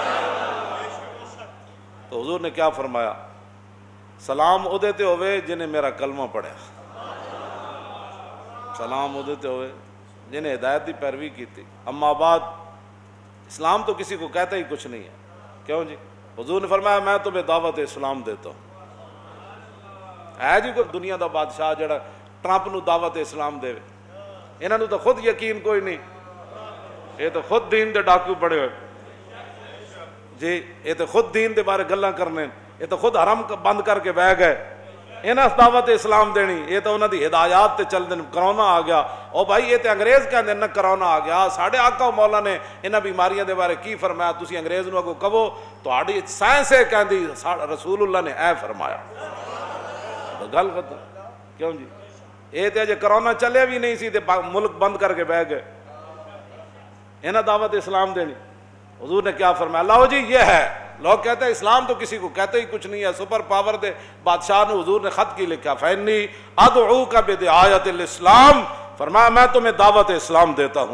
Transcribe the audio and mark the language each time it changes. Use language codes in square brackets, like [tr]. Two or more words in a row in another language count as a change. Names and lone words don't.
[ur] تو حضور نے کیا فرمایا, سلام او دیتے ہوئے جنہیں میرا کلمہ پڑھا, سلام او دیتے ہوئے جنہیں ہدایت کی پیروی کی تھی. اما بعد اسلام تو کسی کو کہتا ہی کچھ نہیں ہے. کیوں جی؟ حضور نے فرمایا میں تمہیں دعوت اسلام دیتا ہوں. [pa] ہے جی کوئی دنیا دا بادشاہ جڑا ٹرمپ نو دعوت اسلام دے؟ انہاں نو تو خود یقین کوئی نہیں, یہ تو خود دین دے ڈاکو بڑے ہوئے جی, یہ تو خود دین دے بارے گلاں کرنے, یہ تو خود حرم بند کر کے بہ گئے. انہاں دعوت اسلام دینی, یہ تو انہاں دی ہدایات تے چل دین. کرونا آ گیا, او بھائی یہ تے انگریز کہندے نہ کرونا آ گیا. ساڈے آقا مولا نے انہاں بیماریاں دے بارے کی فرمایا؟ تسی انگریز نو اگوں کہو تہاڈی سائنس ہے کہندی رسول اللہ نے اے فرمایا. گل ختم. کیوں جی؟ یہ تے اجے کرونا چلے بھی نہیں سی تے ملک بند کر کے بہ گئے. انہاں دعوت اسلام دینی. [ur] حضور نے کیا فرمایا؟ لاؤ جی یہ ہے. لوگ کہتے ہیں اسلام تو کسی کو کہتے ہی کچھ نہیں ہے, [pa] سپر پاور دے بادشاہ نے حضور نے خط کی لکھا [ar] فإنی ادعوک بدعایۃ الاسلام, [ur] فرمایا میں تمہیں دعوت اسلام دیتا ہوں.